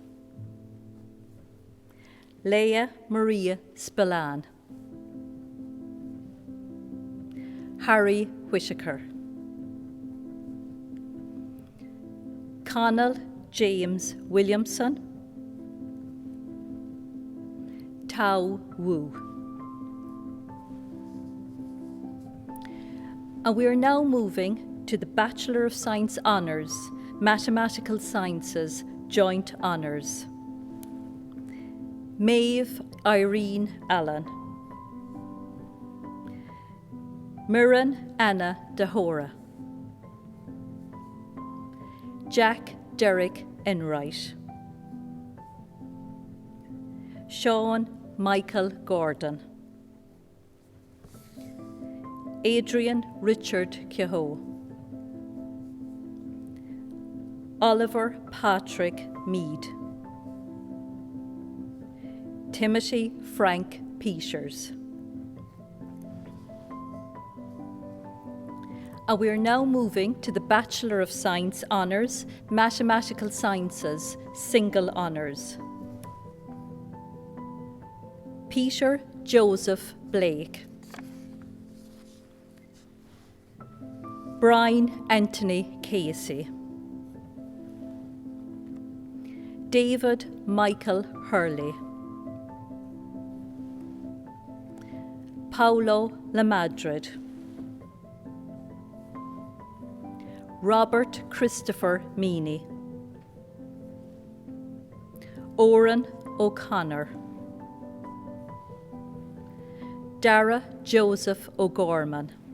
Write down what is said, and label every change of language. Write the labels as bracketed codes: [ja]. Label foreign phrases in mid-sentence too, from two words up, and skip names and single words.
[en] Leah Maria Spillane. Harry Whittaker. Connell James Williamson. Tao Wu. And we are now moving to the Bachelor of Science Honours, Mathematical Sciences Joint Honours. Maeve Irene Allen. Mirren Anna Dahora. Jack Derek Enright. Sean Michael Gordon. Adrian Richard Kehoe. Oliver Patrick Mead. Timothy Frank Peters. And we are now moving to the Bachelor of Science Honours, Mathematical Sciences, Single Honours. Peter Joseph Blake, Brian Anthony Casey, David Michael Hurley, Paulo Lamadrid, Robert Christopher Meany, Oran O'Connor, Dara Joseph O'Gorman,